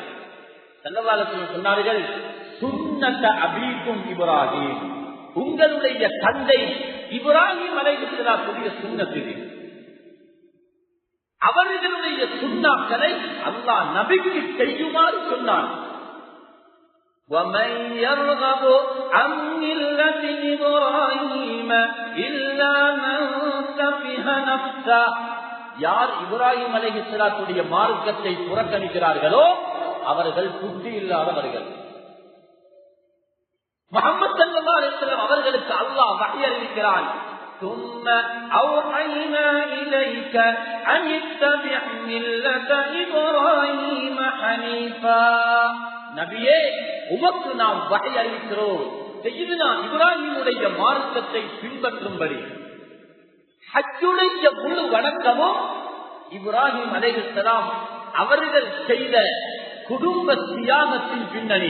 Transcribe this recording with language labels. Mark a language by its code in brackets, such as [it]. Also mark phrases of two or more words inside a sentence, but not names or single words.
[ar] صلى الله عليه وسلم [ta] சொன்னார்கள், [ar] سنة أبيكم إبراهيم, [ta] உங்களுடைய தந்தை இப்ராஹிம் அலைஹிஸ்ஸலாத்துடைய சுன்னத் இது. அவர்களுடைய சுன்னாக்களை அல்லாஹ் நபிக்கு செய்யுமாறு சொன்னான். [ar] وَمَنْ يَرْغَبُ عَنْ مِلَّةِ إِبْرَاهِيمَ إِلَّا مَنْ سَفِهَ نَفْسَهُ. [ta] யார் இப்ராஹிம் அலைஹிஸ்ஸலாத்துடைய மார்க்கத்தை புறக்கணிக்கிறார்களோ அவர்கள் புத்தி இல்லாதவர்கள். முஹம்மது [ar] صلى الله عليه وسلم [ta] அவர்களுக்கு அல்லாஹ் வஹய் அறிவிக்கிறான். [ar] ثُمَّ أَوْحَيْنَا إِلَيْكَ أَنِ اتَّبِعْ مِلَّةَ إِبْرَاهِيمَ حَنِيفًا. [ta] நபியே, உமக்கு நாம் வஹய் அறிவிக்கிறோம், சய்யிதுனா இப்ராஹிமுடைய மார்க்கத்தை பின்பற்றும்படி. ஹஜ்ஜுடைய முழு வணக்கமும் இப்ராஹிம் அலைஹிஸ்ஸலாம் அவர்கள் செய்த குடும்ப தியாகத்தின் பின்னணி.